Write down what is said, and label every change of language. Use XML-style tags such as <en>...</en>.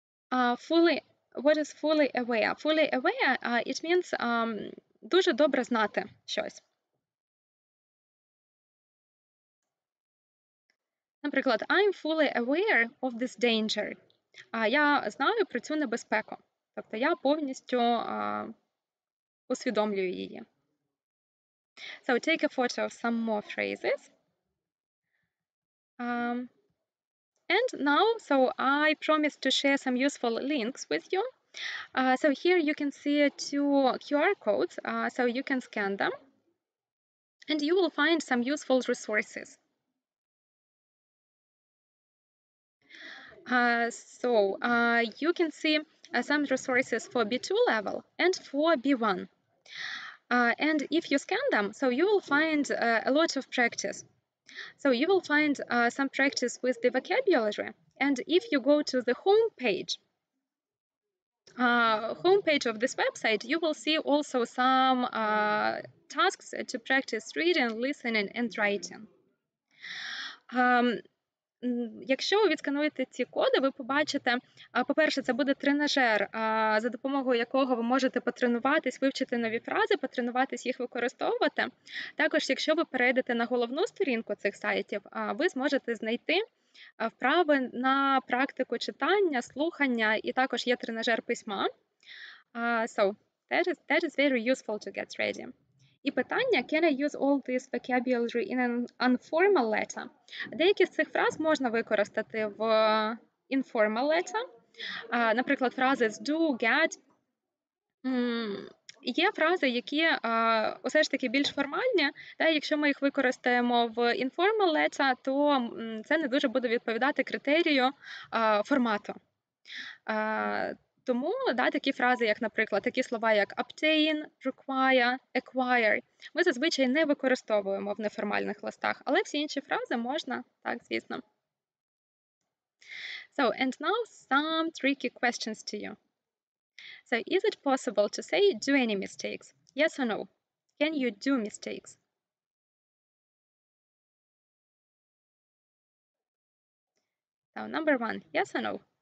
<en>What is fully aware? Fully aware, it means</en> <uk>дуже добре знати щось.</uk> <en>Наприклад, I'm fully aware of this danger.</en> <uk>Я знаю про цю небезпеку. Тобто я повністю усвідомлюю її.</uk> <en>So take a photo of some more phrases. And now, so I promised to share some useful links with you. So here you can see two QR codes, so you can scan them. And you will find some useful resources. You can see some resources for B2 level and for B1. And if you scan them, so you will find a lot of practice. So you will find some practice with the vocabulary. And if you go to the home page of this website, you will see also some tasks to practice reading, listening, and writing.</en> <uk>Якщо ви відскануєте ці коди, ви побачите, по-перше, це буде тренажер, за допомогою якого ви можете потренуватись, вивчити нові фрази, потренуватись їх використовувати. Також, якщо ви перейдете на головну сторінку цих сайтів, ви зможете знайти вправи на практику читання, слухання, і також є тренажер письма.</uk> <en>So, that is very useful to get ready.</en> <uk>І питання,</uk> <en>can I use all this vocabulary in an informal letter?</en> <uk>Деякі з цих фраз можна використати в informal letter. Наприклад, фрази з do, get. Є фрази, які усе ж таки більш формальні. Якщо ми їх використаємо в informal letter, то це не дуже буде відповідати критерію формату. Тому такі фрази, як, наприклад, такі слова, як obtain, require, acquire, ми зазвичай не використовуємо в неформальних листах, але всі інші фрази можна, так, звісно.</uk> <en>So, and now some tricky questions to you. So, is it possible to say do any mistakes? Yes or no? Can you do mistakes? So, number one, yes or no?</en>